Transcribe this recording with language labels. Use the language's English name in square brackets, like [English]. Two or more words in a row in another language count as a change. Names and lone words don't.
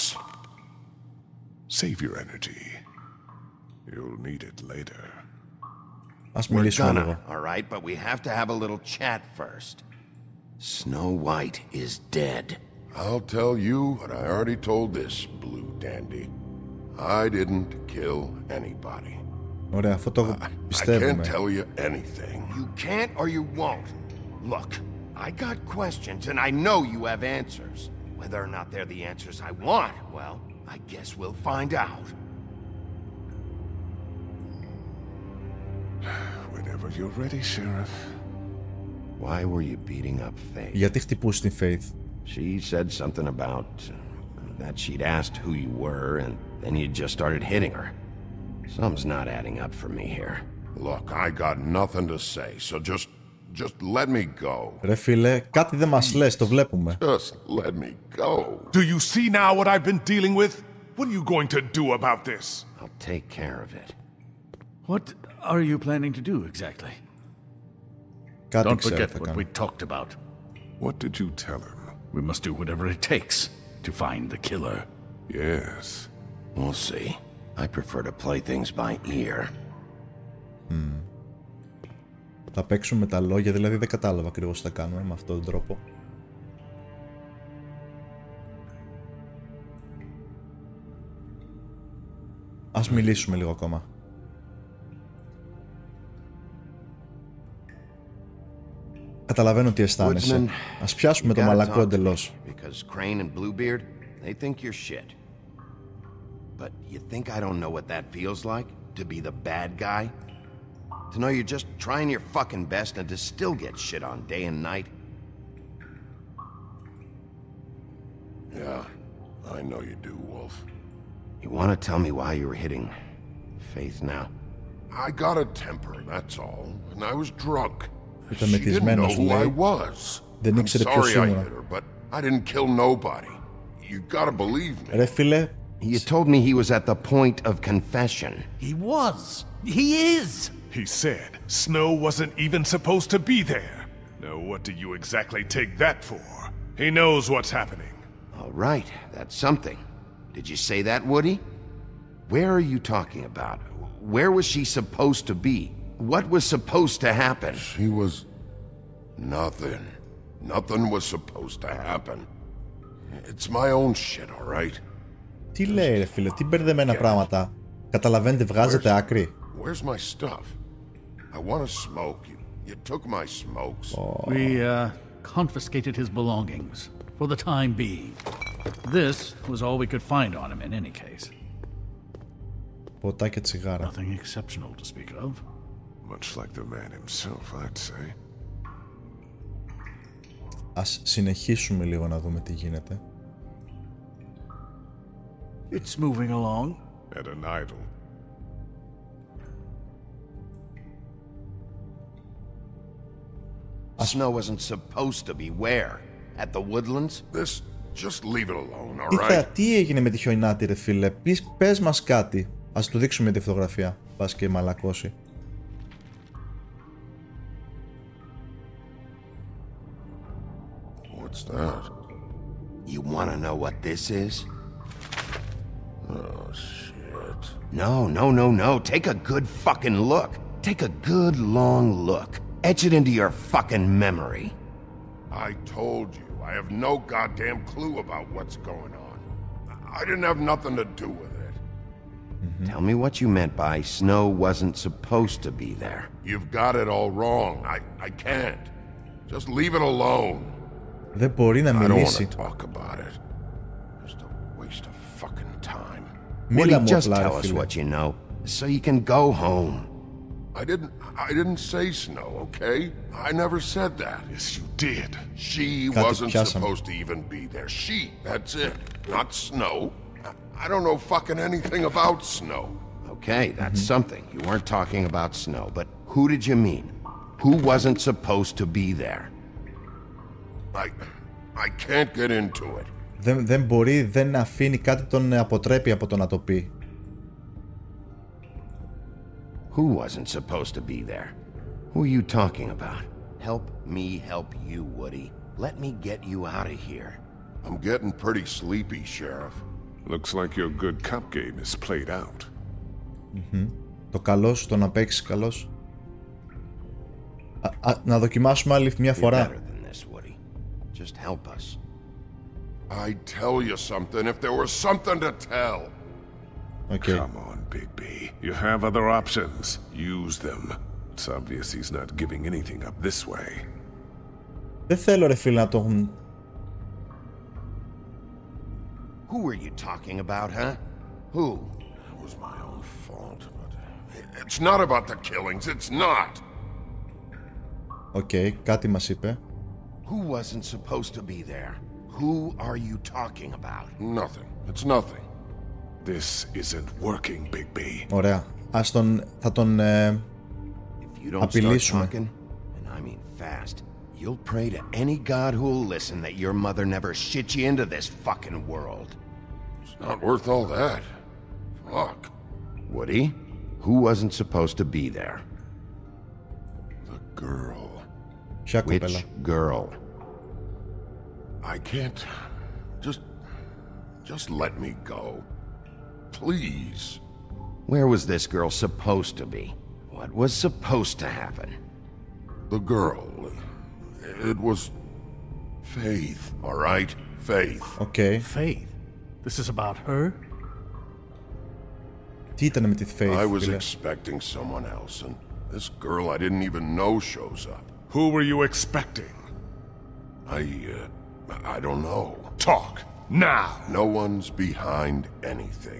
[English] Save your energy. You'll need it later. [Greek] Ας [English] We're [Greek] μιλήσουμε [English] gonna, [Greek] λίγο. [English] all right, but we have to have a little chat first. Snow White is dead. I'll tell you what I already told this blue dandy. I didn't kill anybody. [Greek] Ωραία, αυτό το [English] I can't [Greek] πιστεύουμε. [English] tell you anything. You can't or you won't. Look, I got questions and I know you have answers. Whether or not they're the answers I want, well, I guess we'll find out. Whenever you're ready, Sheriff. Why were you beating up Faith? [Greek] Γιατί χτυπούσε την Faith? [English] She said something about that she'd asked who you were and then you just started hitting her. Something's not adding up for me here. Look, I got nothing to say, so just let me go. [Greek] Ρε φίλε, κάτι δεν μας λες, το βλέπουμε. [English] Just let me go. Do you see now what I've been dealing with? What are you going to do about this? I'll take care of it. What are you planning to do exactly? [Greek] Κάτι [English] Don't [Greek] ξέρω [English] forget [Greek] θα [English] what [Greek] κάνω. [English] we talked about. What did you tell him? We must do whatever it takes to find the killer. Yes. We'll see. I prefer to play things by ear. [Greek] Θα παίξουμε τα λόγια, δηλαδή δεν κατάλαβα ακριβώς τι θα κάνουμε με αυτόν τον τρόπο. Ας μιλήσουμε λίγο ακόμα. Καταλαβαίνω τι αισθάνεσαι. Ας πιάσουμε το μαλακό εντελώς. [English] Because Crane and Bluebeard, they think you're shit. But you think I don't know what that feels like? To be the bad guy? To know you're just trying your fucking best and to still get shit on day and night? Yeah, I know you do, Wolf. You want to tell me why you were hitting Faith now? I got a temper, that's all. And I was drunk. [Greek] Ήταν [English] She didn't know [Greek] μεθυσμένος, [English] who I [Greek] λέει. [English] was. [Greek] Δεν [English] I'm [Greek] ήξερε ποιος [English] sorry I [Greek] ήμουνα. [English] hit her, but I didn't kill nobody. You gotta believe me. [Greek] Ρε φίλε, [English] You told me he was at the point of confession. He was. He is. He said Snow wasn't even supposed to be there. Now what do you exactly take that for? He knows what's happening. All right, that's something. Did you say that, Woody? Where are you talking about? Where was she supposed to be? What was supposed to happen? She was... nothing. Nothing was supposed to happen. It's my own shit, all right? [Greek] τι λέει ρε φίλε, τι μπερδεμένα πράγματα. Καταλαβαίνετε, βγάζετε άκρη. [English] Where's my stuff? I want to smoke. You took my smokes. We confiscated his belongings for the time being. This was all we could find on him in any case. [Greek] Ποτά και τσιγάρα. [English] Nothing exceptional to speak of. Much like the man himself, I'd say. [Greek] Ας συνεχίσουμε λίγο να δούμε τι γίνεται. [English] It's moving along. At an idol. Snow wasn't supposed to be where? At the woodlands? This... just leave it alone, all right? [Greek] Τι έγινε με τη χιονάτη ρε φίλε, πες μας κάτι. Ας του δείξουμε τη φωτογραφία, πας και μαλακώσει. [English] What's that? You want to know what this is? Oh, shit. No. Take a good fucking look. Take a good long look. Etch it into your fucking memory. I told you, I have no goddamn clue about what's going on. I didn't have nothing to do with it. Tell me what you meant by Snow wasn't supposed to be there. You've got it all wrong. I can't. Just leave it alone. [Greek] Δεν μπορεί να [English] I don't want [Greek] μιλήσει. [English] to talk about it. Just a waste of fucking time. [Greek] Μίλα μου [English] just [Greek] απλά, [English] tell [Greek] ρε [English] us [Greek] φίλε. [English] what you know, so you can go home. I didn't say Snow, okay? I never said that. Yes, you did. She [Greek] Κάτι [English] wasn't [Greek] πιάσαμε. [English] supposed to even be there. She, that's it. Not Snow. I don't know fucking anything about Snow. Okay, that's something. You weren't talking about Snow, but who did you mean? Who wasn't supposed to be there? I can't get into it. [Greek] Δεν μπορεί, δεν αφήνει κάτι τον αποτρέπει από το να το πει. [English] Who wasn't supposed to be there? Who are you talking about? Help me help you, Woody. Let me get you out of here. I'm getting pretty sleepy, Sheriff. Looks like your good cop game is played out. [Greek] Το καλός, το να παίξεις καλός. Να δοκιμάσουμε άλλη μια [English] You're [Greek] φορά. [English] better than this, Woody. Just help us. I'd tell you something if there was something to tell. Okay. Come on, Bigby. You have other options. Use them. It's obvious he's not giving anything up this way. [Greek] Δεν θέλω ρε φίλε να το έχουν... [English] Who are you talking about, huh? Who? It was my own fault, but it's not about the killings. It's not. [Greek] Οκ, κάτι μας είπε. [English] Who wasn't supposed to be there? Who are you talking about? Nothing. It's nothing. This isn't working, Bigby. [Greek] Ωραία. Ας τον... θα τον... [English] If you don't start [Greek] απειλήσουμε. [English] talking, and I mean fast, you'll pray to any god who'll listen that your mother never shit you into this fucking world. It's not worth all that. Fuck. Woody, who wasn't supposed to be there? The girl. [Greek] Ποια κοπέλα? [English] Which girl? I can't... Just let me go. Please. Where was this girl supposed to be? What was supposed to happen? The girl. It was... Faith, all right? Faith. [Greek] Οκ. [English] Faith? This is about her? [Greek] Τι ήταν με τη Faith, [English] I was [Greek] φίλε? [English] expecting someone else, and this girl I didn't even know shows up. Who were you expecting? I don't know. Talk, now! No one's behind anything.